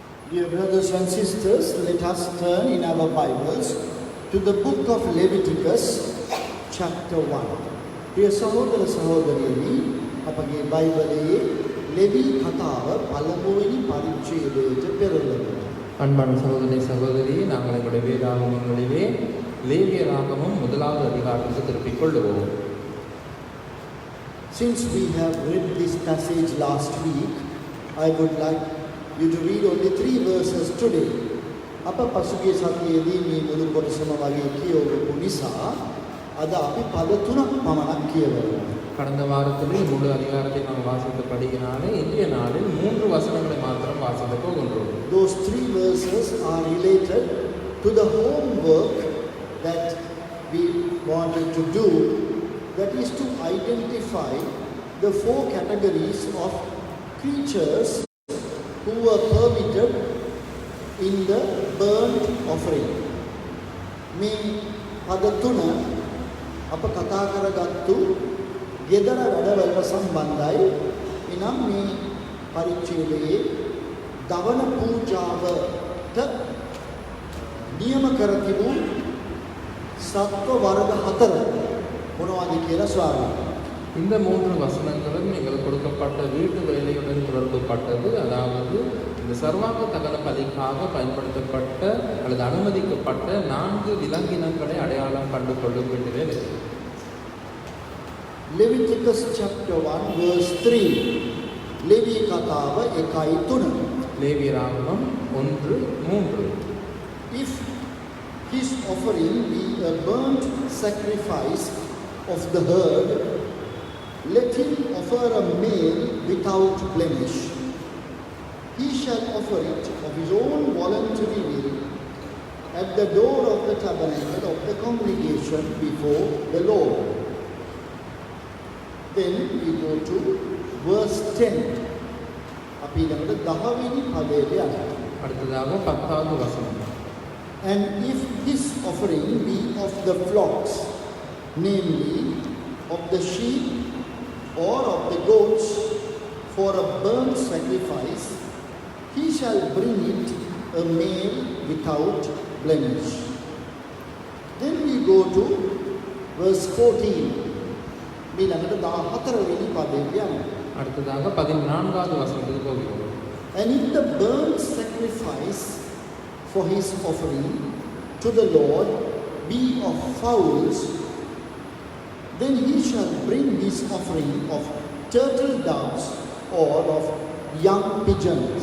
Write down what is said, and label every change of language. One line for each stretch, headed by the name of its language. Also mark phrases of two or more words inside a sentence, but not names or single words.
English: Dear brothers and sisters, let us turn in our Bibles to the book of Leviticus, chapter 1.
Sinhala: Dear සහෝදර සහෝදරියනි, අපගේ බයිබලයේ ලෙවි කතාව පළමුවෙනි පරිච්ඡේදයට පෙරළනවා.
Tamil: அன்பான சகோதரி சகோதரி, நாங்கள் எங்களுடைய வேதாகமங்களிலே லேவிய ராகமம் முதலாவது அதிகாரத்துக்கு திருப்பிக் கொள்ளுவோம்.
English: Since we have read this passage last week, I would like you to read only 3 verses today.
Sinhala: අප පසුගිය සතියේදී මේ මුළු කොටසම වගේ කියවපු නිසා අද අපි පද 3ක් පමණක් කියවනවා.
Tamil: கடந்த வாரத்தில் முழு அதிகாரத்தை நாம் வாசித்தபடியினாலே இன்றைய நாளில் 3 வசனங்களை மாத்திரம் வாசிக்கப் போகின்றோம்.
English: Those 3 verses are related to the homework that we wanted to do, that is to identify the 4 categories of creatures who were permitted in the burnt offering.
Sinhala: මේ පද 3 අප කතා කරගත්තු ගෙදර වැඩවලට සම්බන්ධයි. එනම් මේ පරිච්ඡේදයේ දවන පූජාවට නියම කර තිබූ සත්ව වර්ග 4 මොනවද කියලා ස්වාමීන්.
Tamil: இந்த 3 வசனங்களும் எங்களுக்கு கொடுக்கப்பட்ட வீட்டு வேலையுடன் தொடர்புப்பட்டது. அதாவது இந்த சர்வாங்க தகன பலிக்காக பயன்படுத்தப்பட்ட அல்லது அனுமதிக்கப்பட்ட 4 விலங்கினங்களை அடையாளம் கண்டு கொள்ளும் வேண்டிய வேலை.
English: Leviticus chapter 1 verse 3.
Sinhala: ලෙවි කතාව 1:3.
Tamil: லேவியராகமம் 1:3.
English: If his offering be a burnt sacrifice of the herd, let him offer a male without blemish. He shall offer it of his own voluntary will at the door of the tabernacle of the congregation before the Lord. Then we go to verse 10.
Sinhala: අපි ළඟට 10 වෙනි පදයට යනවා.
Tamil: அடுத்ததாக 10வது வசனம்.
English: And if this offering be of the flocks, namely of the sheep or of the goats for a burnt sacrifice, he shall bring it a male without blemish. Then we go to verse 14.
Sinhala: මේ ළඟට 14 වෙනි පදයට යනවා.
Tamil: அடுத்ததாக 14வது வசனத்துக்கு போகிறோம்.
English: And if the burnt sacrifice for his offering to the Lord be of fowls, then he shall bring his offering of turtle doves or of young pigeons.